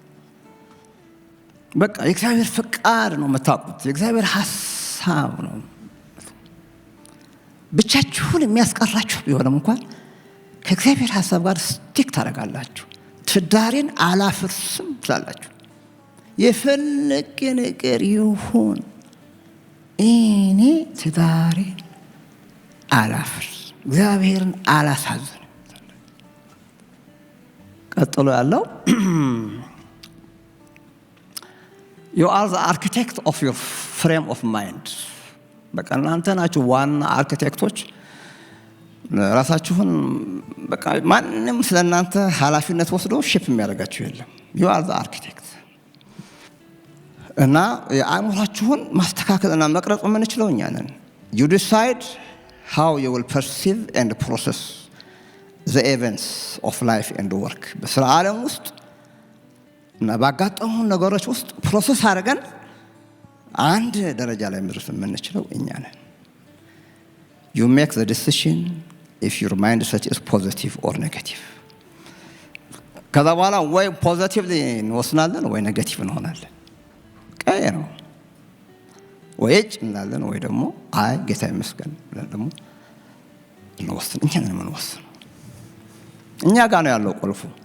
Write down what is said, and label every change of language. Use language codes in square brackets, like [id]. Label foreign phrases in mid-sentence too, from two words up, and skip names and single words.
[am] በቃ የእግዚአብሔር ፍቃድ ነው የምታውቁት የእግዚአብሔር ሐሳብ ነው ብቻችሁን የሚያስቀራችሁ ቢሆንም እንኳን ከእግዚአብሔር ሐሳብ ጋር ስቲክ ታደርጋላችሁ ትዳሬን አላፍርስም ትላላችሁ የፈለገ ነገር ይሁን እኔ ትዳሬን አላፍርስ እግዚአብሔርን አላሳዝንም ቀጥሎ ያለው [en] you are the architect of your frame of mind [am] በቃ እናንተ ናችሁ ዋና አርኪቴክቶች ራሳችሁን በቃ ማንንም ስለናንተ ኃላፊነት ወስዶ ሼፕ የሚያደርጋችሁ የለም [en] you are the architect [am] እና የአእምሮአችሁን ማስተካከልና መቅረጽ የምንችለው እኛ ነን [en] you decide how you will perceive and process the events of life and work [am] በስራ ዓለም ውስጥ እና ባጋጠሙ ነገሮች ውስጥ ፕሮሰስ አድርገን አንድ ደረጃ ላይ መድረስ የምንችለው እኛ ነን [en] you make the decision if your mindset is positive or negative [am] ከዛ በኋላ ወይ ፖዚቲቭሊ እንወስናለን ወይ ኔጌቲቭ እንሆናለን ቀይ ነው ወይ እንላለን ወይ ደግሞ አይ ጌታ ይመስገን ብለን ደግሞ እንወስን እኛ ነን የምንወስነው እኛ ጋር ነው ያለው ቁልፉ